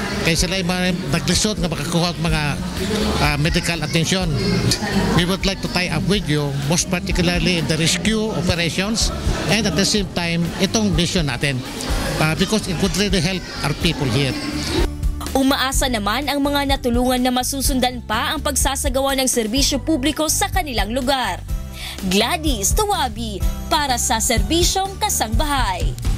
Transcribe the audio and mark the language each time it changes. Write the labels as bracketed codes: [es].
[tl] Kaya sila ay [ceb] naglisod nga [tl] makakuha mga medical attention. [en] We would like to tie up with you, most particularly in the rescue operations and at the same time [tl] itong mission natin [en] because it would really help our people here. [tl] Umaasa naman ang mga natulungan na masusundan pa ang pagsasagawa ng serbisyo publiko sa kanilang lugar. Gladys Tawabi para sa Serbisyong Kasangbahay.